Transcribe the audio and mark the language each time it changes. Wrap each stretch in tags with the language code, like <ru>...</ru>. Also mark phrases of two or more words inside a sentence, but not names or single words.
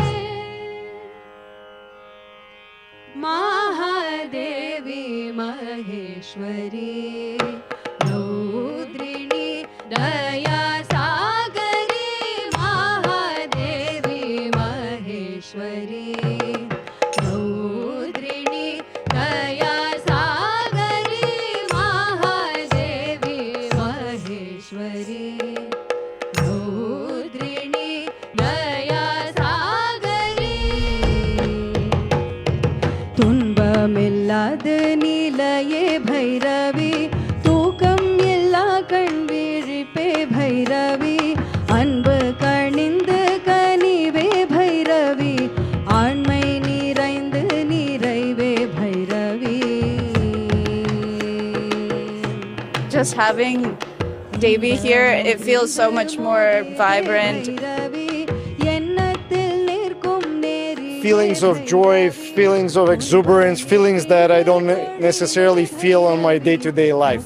<sa>महादेवी महेश्वरी रौद्रिणी दया सागरी महादेवी महेश्वरी रौद्रिणी दया सागरी महादेवी महेश्वरी रौद्रिणी दया सागरी</sa> <ta>துன்பமில்லாத நிலையே பைரவி தூக்கம் எல்லா கண் விழிப்பே பைரவி அன்பு கணிந்து கனிவே பைரவி ஆண்மை நிறைந்து நிறைவே பைரவி.</ta> <en>Just having Devi here, it feels so much more vibrant. Feelings of joy, feelings of exuberance, feelings that I don't necessarily feel on my day-to-day life.</en>